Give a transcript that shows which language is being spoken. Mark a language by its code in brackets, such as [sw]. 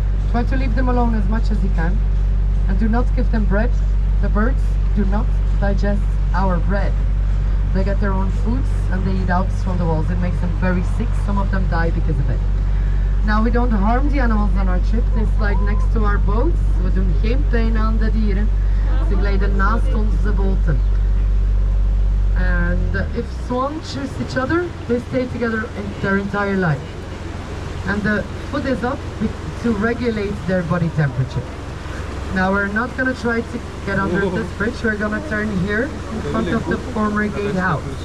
[en] Try to leave them alone as much as you can. And do not give them bread. The birds do not digest our bread. They get their own foods and they eat out from the walls. It makes them very sick. Some of them die because of it. Now we don't harm the animals on our trip. They slide next to our boats. [nl] We doen geen pijn aan de dieren. Ze glijden naast onze boten. [en] And if swans choose each other, they stay together in their entire life. And the foot is up to regulate their body temperature. Now we're not going to try to get under this bridge, we're going to turn here in front of the former gatehouse.